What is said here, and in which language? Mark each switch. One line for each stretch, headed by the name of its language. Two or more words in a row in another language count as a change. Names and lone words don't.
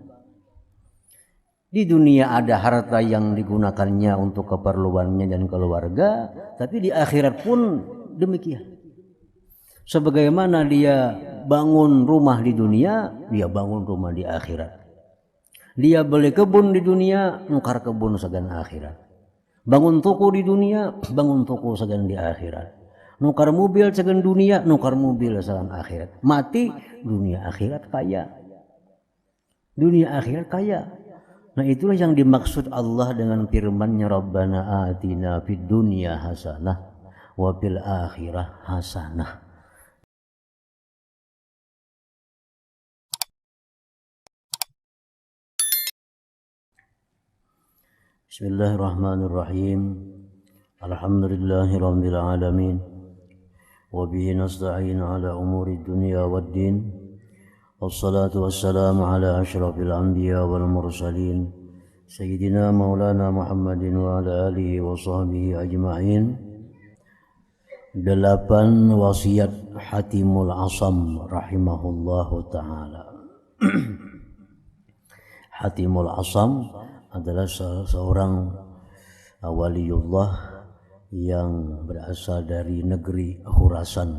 Indonesian: Di dunia ada harta yang digunakannya untuk keperluannya dan keluarga, tapi di akhirat pun demikian. Sebagaimana dia bangun rumah di dunia, dia bangun rumah di akhirat.
Banjar: Dia beli kebun di dunia, nukar kebun sagan akhirat. Bangun toko di dunia, bangun toko sagan di akhirat. Nukar mobil sagan dunia, nukar mobil sagan akhirat.
Indonesian: Mati, dunia akhirat kaya. Dunia akhirat kaya. Nah itulah yang dimaksud Allah dengan firman-Nya,
Arabic: ربنا آتنا في الدنيا حسنة وفي الآخرة حسنة. بسم الله الرحمن الرحيم. الحمد لله رب العالمين. وبه نستعين على أمور الدنيا والدين. والصلاة والسلام على أشرف الأنبياء والمرسلين سيدنا ومولانا محمد وعلى آله وصحبه أجمعين.
Indonesian: 8 wasiat Hatimul Asam
Arabic: رحمه الله تعالى.
Indonesian: Hatimul Asam adalah seorang waliullah yang berasal dari negeri Khurasan.